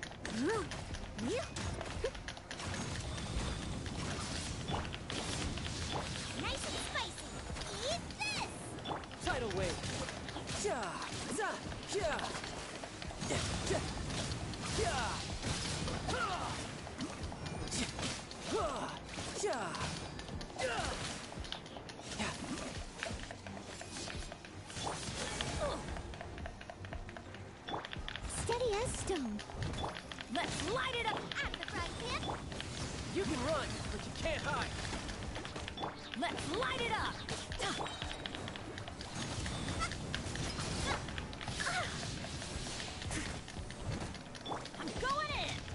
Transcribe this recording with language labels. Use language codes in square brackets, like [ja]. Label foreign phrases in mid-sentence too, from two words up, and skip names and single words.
[en] Nice and spicy. Eat this! Tidal wave. Ja, za, ja. Ja, ja, ja. Ha. Ja, ha, ja. Ja. Ja. Steady as stone. Let's light it up at the frying pan. You can run, but you can't hide. Let's light it up. I'm going in.